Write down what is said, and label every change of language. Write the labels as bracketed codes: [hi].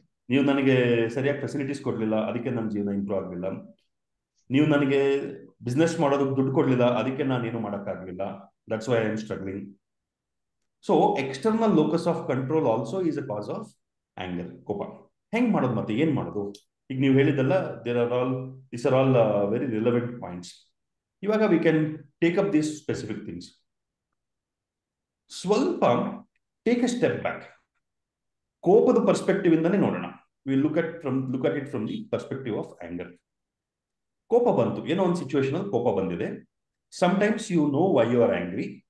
[kn] ನೀವು ನನಗೆ ಸರಿಯಾಗಿ ಫೆಸಿಲಿಟೀಸ್ ಕೊಡ್ಲಿಲ್ಲ, ಅದಕ್ಕೆ ನನ್ನ ಜೀವನ ಇಂಪ್ರೂವ್ ಆಗಲಿಲ್ಲ. ನೀವು ನನಗೆ ಬಿಸ್ನೆಸ್ ಮಾಡೋದಕ್ಕೆ ದುಡ್ಡು ಕೊಡ್ಲಿಲ್ಲ, ಅದಕ್ಕೆ ನಾನೇನು ಮಾಡೋಕ್ಕಾಗಲಿಲ್ಲ. [en] That's why I am struggling. So external locus of control also is a cause of anger, ಕೋಪ. [kn] ಹೆಂಗ್ ಮಾಡೋದು, ಮತ್ತೆ ಏನ್ ಮಾಡೋದು? ಈಗ ನೀವು ಹೇಳಿದಲ್ಲ, [en] these are all very relevant points. [kn] ಇವಾಗ [en] We can take up these specific things. [kn] ಸ್ವಲ್ಪ [en] Take a step back. [kn] ಕೋಪದ ಪರ್ಸ್ಪೆಕ್ಟಿವ್ ಇಂದಾನೆ ನೋಡೋಣ. [en] We look at it from the perspective of anger. [kn] ಕೋಪ ಬಂತು, ಏನೋ ಒಂದು ಸಿಚುವೇಶನ್ ಅಲ್ಲಿ ಕೋಪ ಬಂದಿದೆ. [en] Sometimes you know why you are angry.